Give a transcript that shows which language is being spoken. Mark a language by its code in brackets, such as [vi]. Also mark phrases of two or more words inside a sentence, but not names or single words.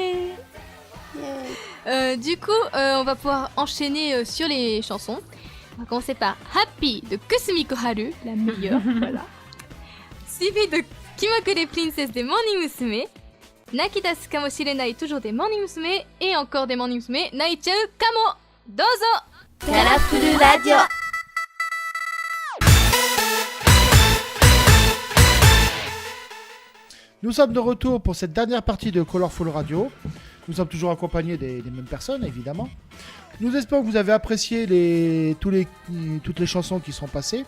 [fr] Oui. Du coup, on va pouvoir enchaîner sur les chansons. On va commencer par Happy de Kusumiko Haru, la meilleure, voilà. Suivi de Kimakure Princess des Morning Musume. Nakidasu Kamoshirenai, toujours des Morning Musume. Et encore des Morning Musume, Naichou Kamo. Dozo! カラフルラジオ Nous sommes de retour pour cette dernière partie de Colorful Radio. Nous sommes toujours accompagnés des mêmes personnes, évidemment. Nous espérons que vous avez apprécié toutes les chansons qui sont passées.